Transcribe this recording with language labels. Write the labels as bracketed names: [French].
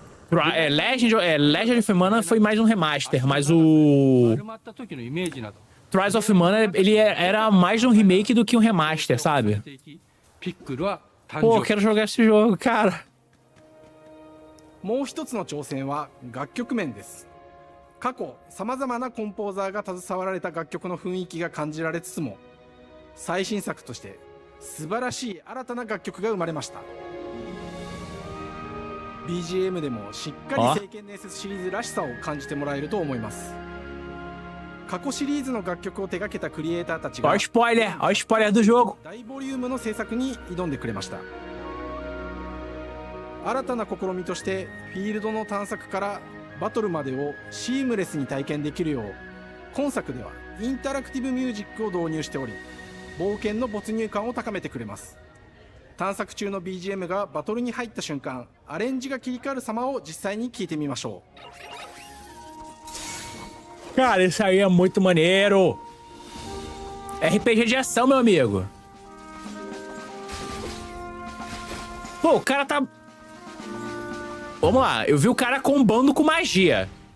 [Portuguese] Legend of Mana foi mais um remaster, mas o Trials of Mana, ele era mais um remake do que um remaster, sabe? Pô, eu quero jogar esse jogo, cara. [Japanese] もう一つの挑戦は楽曲面です。過去さまざまなコンポーザーが携わられた楽曲の雰囲気が感じられつつも、最新作として素晴らしい新たな楽曲が生まれました。 BGM でもしっかり聖剣伝説シリーズらしさを感じてもらえると思います。過去シリーズの楽曲を手掛けたクリエイターたちが [Portuguese] Olha o spoiler do jogo. [Japanese] 大ボリュームの制作に挑んでくれました。新たな試みとしてフィールドの探索からバトルまでをシームレスに体験できるよう、今作ではインタラクティブミュージックを導入しており、冒険の没入感を高めてくれます。探索中の BGM がバトルに入った瞬間、アレンジが切り替わる様を実際に聞いてみましょう。 [Portuguese] Cara, isso aí é muito maneiro. RPG de ação, meu amigo. Pô, o cara tá... Vamos lá, eu vi o cara combando com magia.